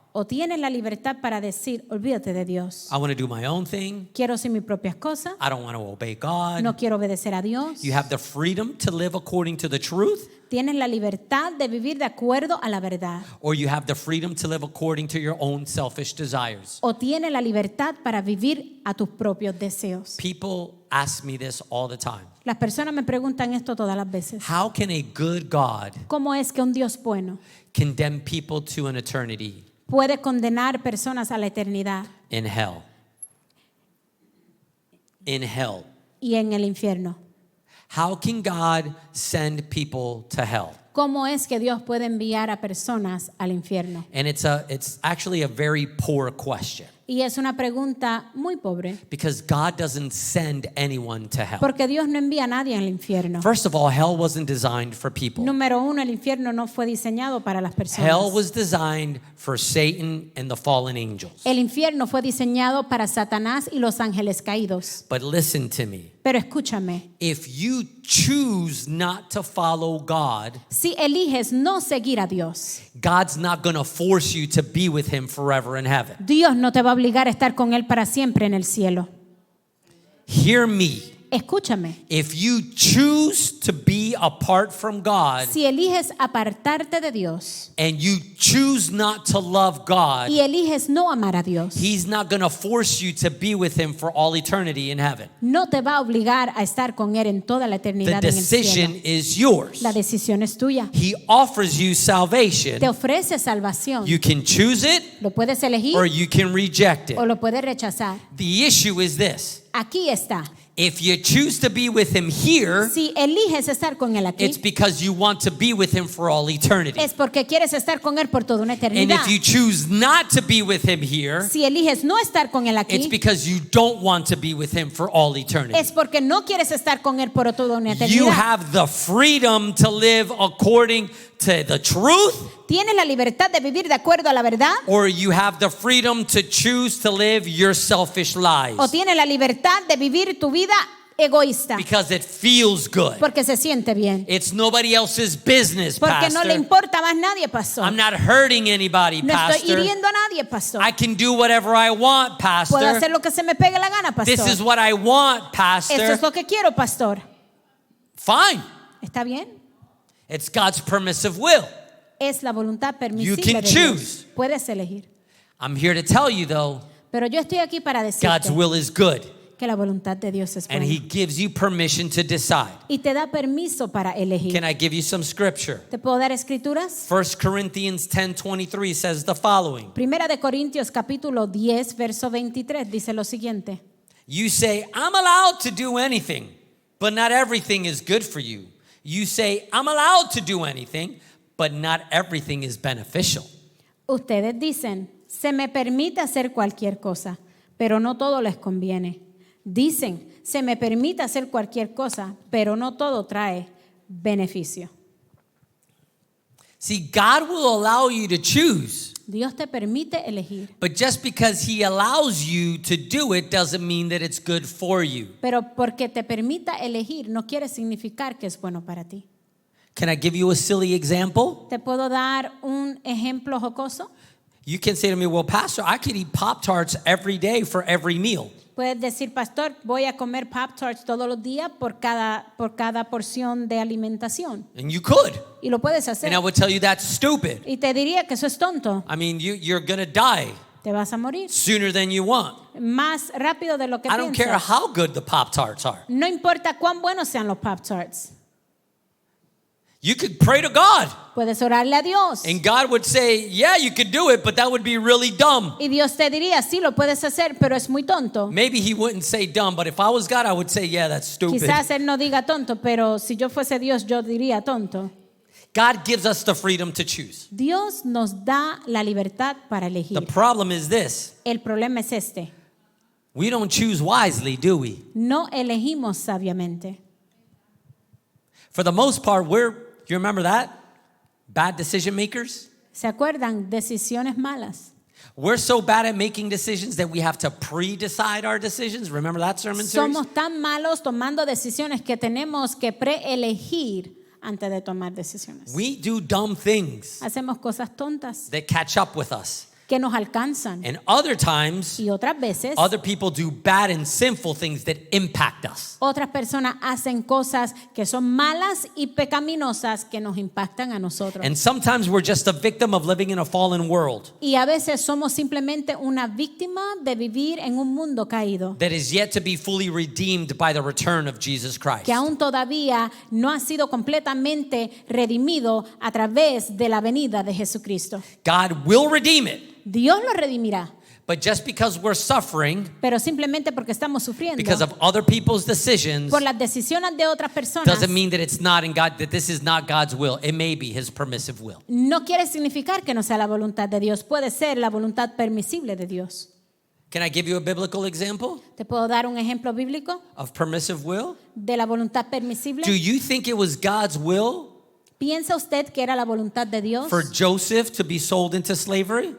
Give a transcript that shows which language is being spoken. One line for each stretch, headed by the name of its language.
Spanish: O tienes la libertad para decir, olvídate de Dios.
English: I want to do my own thing.
Spanish: Quiero hacer mis propias cosas.
English: I don't want to obey God.
Spanish: No quiero obedecer a Dios.
English: You have the freedom to live according to the truth,
Spanish: Tienes la libertad de vivir de acuerdo a la verdad.
English: or you have the freedom to live according to your own selfish desires.
Spanish: O tienes la libertad para vivir a tus propios deseos.
English: People ask me this all the time.
Spanish: Las personas me preguntan esto todas las veces.
English: How can a good God
Spanish: ¿Cómo es que un Dios bueno
English: condemn people to an eternity?
Spanish: puede condenar personas a la eternidad
English: In hell. In hell.
Spanish: y en el infierno.
English: How can God send people to hell?
Spanish: ¿Cómo es que Dios puede enviar a personas al infierno?
English: And it's actually a very poor question
Spanish: Y es una pregunta muy pobre,
English: because God doesn't send anyone to hell.
Spanish: porque Dios no envía a nadie al infierno.
English: First of all, hell wasn't designed for people.
Spanish: Número uno, el infierno no fue diseñado para las personas.
English: Hell was designed for Satan and the fallen angels.
Spanish: El infierno fue diseñado para Satanás y los ángeles caídos.
English: But listen to me.
Spanish: Pero escúchame,
English: If you choose not to follow God,
Spanish: si eliges no seguir a Dios,
English: God's not going to force you to be with him forever in heaven.
Spanish: Dios no te va a obligar a estar con Él para siempre en el cielo.
English: Hear me.
Spanish: Escúchame,
English: If you choose to be apart from God
Spanish: si eliges apartarte de Dios
English: and you choose not to love God,
Spanish: y eliges no amar a Dios,
English: he's not going to force you to be with him for all eternity in heaven.
Spanish: no te va a obligar a estar con Él en toda la
English: The
Spanish: eternidad en el
English: decision
Spanish: cielo.
English: is yours.
Spanish: La decisión es tuya.
English: He offers you salvation.
Spanish: Te ofrece salvación.
English: You can choose it
Spanish: Lo puedes elegir
English: or you can reject it.
Spanish: o lo puedes rechazar.
English: The issue is this.
Spanish: Aquí está.
English: If you choose to be with him here,
Spanish: Si eliges estar con Él aquí,
English: it's because you want to be with him for all eternity.
Spanish: es porque quieres estar con Él por toda una
English: And
Spanish: eternidad.
English: if you choose not to be with him here,
Spanish: Si eliges no estar con Él
English: it's
Spanish: aquí,
English: because you don't want to be with him for all eternity.
Spanish: es porque no quieres estar con Él por toda una
English: You
Spanish: eternidad.
English: have the freedom to live according to the truth,
Spanish: Tienes la libertad de vivir de acuerdo a la verdad,
English: or you have the freedom to choose to live your selfish lives
Spanish: o tienes la libertad de vivir tu vida egoísta
English: because it feels good.
Spanish: porque se siente bien,
English: It's nobody else's business,
Spanish: porque no le
English: Pastor.
Spanish: importa más nadie, pastor.
English: I'm not hurting anybody,
Spanish: No estoy
English: Pastor.
Spanish: hiriendo a nadie, pastor.
English: I can do whatever I want, Pastor.
Spanish: hacer lo que se me pegue la gana,
English: This is
Spanish: pastor.
English: what I want,
Spanish: Eso
English: Pastor.
Spanish: es lo que quiero, pastor.
English: Fine.
Spanish: ¿Está bien?
English: It's God's permissive will.
Spanish: Es la voluntad
English: You
Spanish: permisible
English: can
Spanish: de Dios.
English: choose.
Spanish: Puedes elegir.
English: I'm here to tell you, though,
Spanish: Pero yo estoy aquí para
English: God's
Spanish: decirte
English: will is good.
Spanish: que la voluntad de Dios es
English: And
Spanish: buena.
English: He gives you permission to decide.
Spanish: Y te da permiso para elegir.
English: Can I give you some scripture?
Spanish: ¿Te puedo dar escrituras?
English: 1 Corinthians 10:23 says the following.
Spanish: Primera de Corintios capítulo 10, verso 23 dice lo siguiente.
English: You say, I'm allowed to do anything, but not everything is good for you. You say, I'm allowed to do anything, but not everything is beneficial.
Spanish: Ustedes dicen, se me permite hacer cualquier cosa, pero no todo les conviene. Dicen, se me permite hacer cualquier cosa, pero no todo trae beneficio.
English: See, God will allow you to choose,
Spanish: Dios te permite elegir,
English: but just because He allows you to do it doesn't mean that it's good for you.
Spanish: pero porque te permita elegir no quiere significar que es bueno para ti.
English: Can I give you a silly example?
Spanish: ¿Te puedo dar un ejemplo jocoso?
English: You can say to me, well, Pastor, I could eat Pop-Tarts every day for every meal.
Spanish: Puedes decir, pastor, voy a comer Pop-Tarts todos los días por cada porción de alimentación.
English: And you could.
Spanish: Y lo puedes hacer.
English: And I would tell you that's stupid.
Spanish: Y te diría que eso es tonto.
English: I mean, you're going to die
Spanish: Te vas a morir
English: sooner than you want.
Spanish: más rápido de lo que
English: I don't care
Spanish: piensas.
English: how good the Pop-Tarts are.
Spanish: No importa cuán buenos sean los Pop-Tarts.
English: You could pray to God,
Spanish: Puedes orarle a Dios.
English: and God would say, yeah, you could do it, but that would be really dumb.
Spanish: Y Dios te diría, sí, lo puedes hacer, pero es muy tonto.
English: Maybe He wouldn't say dumb, but if I was God, I would say, yeah, that's stupid.
Spanish: Quizás Él no diga tonto, pero si yo fuese Dios, yo diría tonto.
English: God gives us the freedom to choose.
Spanish: Dios nos da la libertad para
English: The
Spanish: elegir.
English: problem is this.
Spanish: El problema es este.
English: We don't choose wisely, do we?
Spanish: No elegimos sabiamente.
English: For the most part, you remember that? Bad decision makers?
Spanish: ¿Se acuerdan? Decisiones malas.
English: We're so bad at making decisions that we have to pre-decide our decisions. Remember that sermon series?
Spanish: Somos tan malos tomando decisiones que tenemos que preelegir antes de tomar decisiones.
English: We do dumb things
Spanish: Hacemos cosas tontas
English: that catch up with us.
Spanish: que nos alcanzan.
English: And other times,
Spanish: Y otras veces,
English: other people do bad and sinful things that impact us.
Spanish: otras personas hacen cosas que son malas y pecaminosas que nos impactan a nosotros.
English: And sometimes we're just a victim of living in a fallen world
Spanish: Y a veces somos simplemente una víctima de vivir en un mundo caído,
English: that is yet to be fully redeemed by the return of Jesus Christ.
Spanish: que aún todavía no ha sido completamente redimido a través de la venida de Jesucristo.
English: God will redeem it,
Spanish: Dios lo redimirá.
English: But just because we're suffering
Spanish: Pero simplemente porque estamos sufriendo
English: because of other people's decisions
Spanish: por las decisiones de otras personas,
English: doesn't mean that it's not in God, that this is not God's will. It may be his permissive will.
Spanish: no quiere significar que no sea la voluntad de Dios. Puede ser la voluntad permisible de Dios.
English: Can I give you a biblical example
Spanish: ¿Te puedo dar un ejemplo bíblico
English: of permissive will?
Spanish: de la voluntad permisible?
English: Do you think it was God's will
Spanish: ¿Piensa usted que era la voluntad de Dios
English: for Joseph to be sold into slavery?